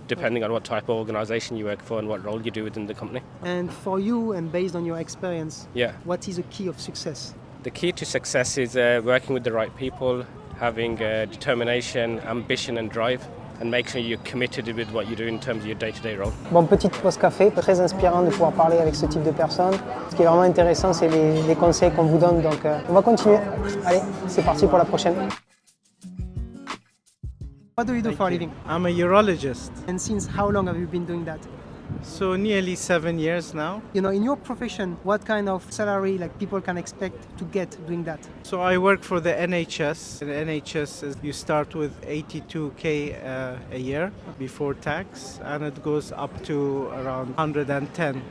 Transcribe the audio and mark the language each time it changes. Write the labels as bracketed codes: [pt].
[en] depending on what type of organisation you work for and what role you do within the company. And for you and based on your experience, Yeah. what is the key of success? The key to success is working with the right people, having determination, ambition and drive, and make sure you're committed with what you do in terms of your day-to-day role. [fr] Bon, petite pause café, très inspirant de pouvoir parler avec ce type de personnes. Ce qui est vraiment intéressant, c'est les conseils qu'on vous donne. Donc, on va continuer. Allez, c'est parti pour la prochaine. [en] What do you do for a living? I'm a urologist. And since how long have you been doing that? So nearly 7 years now. You know, in your profession, what kind of salary like people can expect to get doing that? So I work for the NHS. In NHS, you start with 82k a year before tax, and it goes up to around 110.